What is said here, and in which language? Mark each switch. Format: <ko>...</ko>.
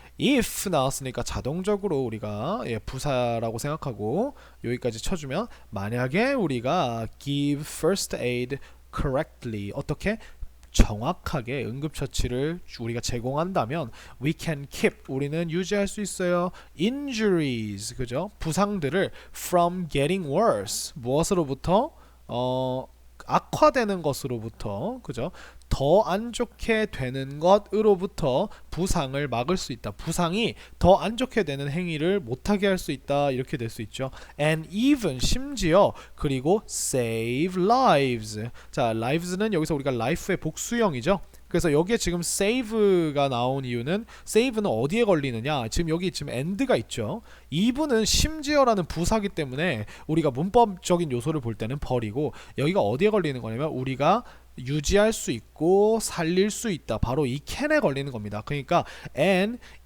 <ko>if 나왔으니까 자동적으로 우리가 부사라고 생각하고 여기까지 쳐주면 만약에 우리가</ko> <en>give first aid correctly</en> <ko>어떻게? 정확하게 응급처치를 우리가 제공한다면</ko> <en>we can keep</en> <ko>우리는 유지할 수 있어요. injuries 그죠? 부상들을</ko> <en>from getting worse</en> <ko>무엇으로부터? 악화되는 것으로부터 그죠? 더 안 좋게 되는 것으로부터 부상을 막을 수 있다. 부상이 더 안 좋게 되는 행위를 못하게 할 수 있다. 이렇게 될 수 있죠.</ko> <en>And even</en> <ko>심지어 그리고</ko> <en>save lives.</en> <ko>자, lives는 여기서 우리가 life의 복수형이죠. 그래서 여기에 지금 save가 나온 이유는 save는 어디에 걸리느냐? 지금 여기 지금 and가 있죠. eve는 심지어라는 부사기 때문에 우리가 문법적인 요소를 볼 때는 버리고 여기가 어디에 걸리는 거냐면 우리가 유지할 수 있고 살릴 수 있다. 바로 이 can에 걸리는 겁니다. 그러니까 and</ko>